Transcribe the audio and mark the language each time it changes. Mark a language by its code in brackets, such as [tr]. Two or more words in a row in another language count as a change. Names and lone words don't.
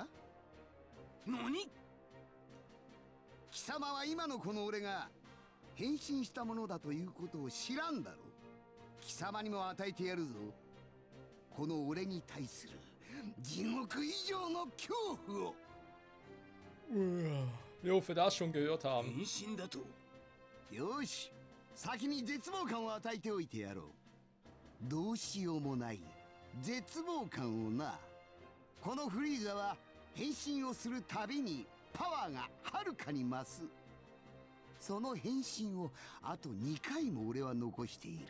[ja] 何？貴様は今のこの俺が変身したものだということを知らんだろう。貴様にも与えてやるぞ、この俺に対する地獄以上の恐怖を。 [de] Wir hoffen, das schon gehört haben. [ja] 変身だと？よし、先に絶望感を与えておいてやろう。どうしようもない絶望感をな。このフリーザは変身をするたびにパワーがはるかに増す。その変身をあと2回も俺は残している。